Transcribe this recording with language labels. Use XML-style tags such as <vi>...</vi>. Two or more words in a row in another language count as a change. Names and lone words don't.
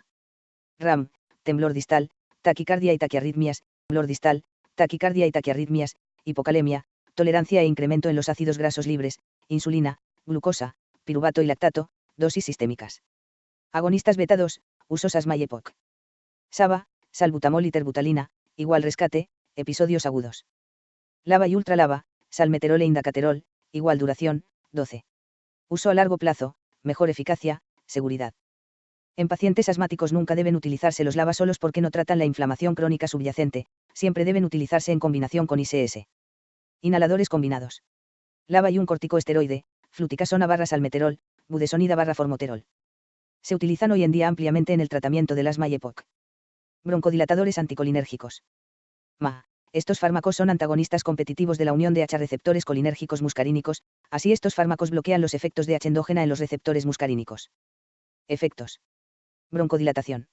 <es>RAM, temblor distal, taquicardia y taquiarritmias, temblor distal, taquicardia y taquiarritmias, hipocalemia, tolerancia e incremento en los ácidos grasos libres, insulina, glucosa, piruvato y lactato, dosis sistémicas. Agonistas beta 2, usos asma y EPOC. SABA, salbutamol y terbutalina, igual rescate, episodios agudos. Lava y ultralava, salmeterol e indacaterol, igual duración, 12. Uso a largo plazo, mejor eficacia, seguridad. En pacientes asmáticos nunca deben utilizarse los lava solos porque no tratan la inflamación crónica subyacente, siempre deben utilizarse en combinación con ICS. Inhaladores combinados. Lava y un corticoesteroide, fluticasona barra salmeterol, budesonida barra formoterol. Se utilizan hoy en día ampliamente en el tratamiento del asma y EPOC. Broncodilatadores anticolinérgicos. Estos fármacos son antagonistas competitivos de la unión de H receptores colinérgicos muscarínicos, así estos fármacos bloquean los efectos de H endógena en los receptores muscarínicos. Efectos. Broncodilatación.</es>